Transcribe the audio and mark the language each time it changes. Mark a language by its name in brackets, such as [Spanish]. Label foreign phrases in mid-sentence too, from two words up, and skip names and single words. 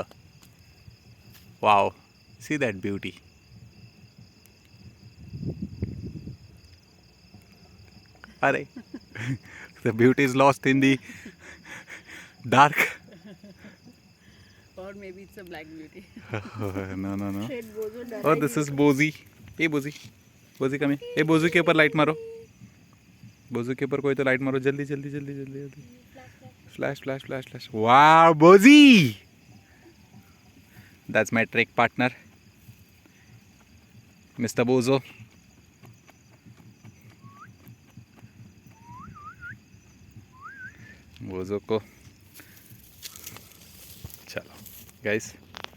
[English] Wow, see that beauty. Are The beauty is lost in the dark. Or maybe it's a black beauty. No. [Hindi] शेट बोझो डरा [English] Oh, this is Bozy. Hey Bozy. Bozy come here. Hey Bozy [Hindi] के ऊपर लाइट मारो. बोझो के ऊपर कोई तो लाइट मारो जल्दी जल्दी जल्दी जल्दी जल्दी. [English] Flash flash flash flash. Wow, Bozy. That's my trek partner, Mr. Bozo. [Hindi] बोझो को चलो guys.